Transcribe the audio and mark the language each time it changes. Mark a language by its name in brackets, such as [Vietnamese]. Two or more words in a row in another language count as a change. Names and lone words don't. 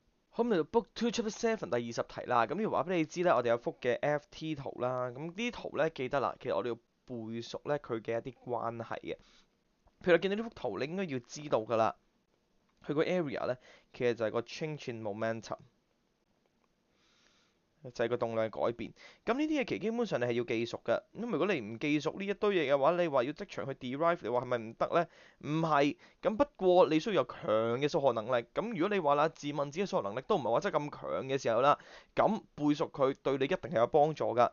[Cantonese] 好，咁嚟到 Book 2 Chapter 7第20題啦。咁要話俾你知咧，我哋有幅嘅 FT 圖啦。咁呢啲圖咧記得啦，其實我哋要背熟咧佢嘅一啲關係嘅。譬如你見到呢幅圖，你應該要知道㗎啦。佢個 area 咧其實就係個 [English] change in momentum。 [Cantonese] 就係個動量改變，咁呢啲嘢其實基本上你係要記熟嘅。咁如果你唔記熟呢一堆嘢嘅話，你話要即場去 derive，你話係咪唔得呢？唔係，咁不過你需要有強嘅數學能力。咁如果你話啦，自問自己數學能力都唔係話真係咁強嘅時候啦，咁背熟佢對你一定係有幫助㗎。